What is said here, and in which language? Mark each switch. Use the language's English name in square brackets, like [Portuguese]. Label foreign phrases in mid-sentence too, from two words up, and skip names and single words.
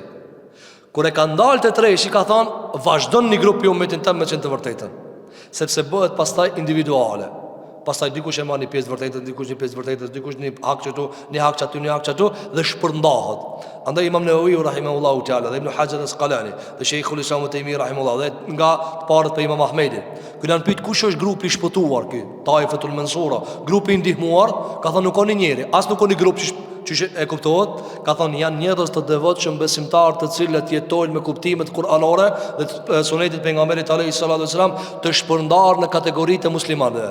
[Albanian] Kur e ka ndalë të treshi, ka thonë vazhdon një grup i umetit tim me të vërtetën, sepse bëhet pastaj individuale. Pastaj dikush e marr një pjesë vërtetës, dikush një pjesë vërtetës, dikush një hak këtu, një hak këtu, një hak këtu dhe shpërndahet. Andaj Imam Nawawi [Arabic] رحمه الله تعالى [Albanian] dhe Ibn Hajar al-Asqalani dhe Sheikhul Islam Ibn Taymiyyah rahimahullahu dhe nga të parët për Imam Ahmedin. Kur janë pyet kush është grupi i shpëtuar ky, [Arabic] الطائفة المنصورة, [Albanian] grupi i ndihmuar, ka thënë nuk ka një njeri, as nuk ka një grup që e kuptohet, ka thënë janë njerëz të devotshëm besimtar të cilët jetojnë me kuptimet kuranore dhe sunetit pejgamberit [Arabic] عليه الصلاة والسلام [Albanian] të shpërndar në kategoritë e muslimanëve.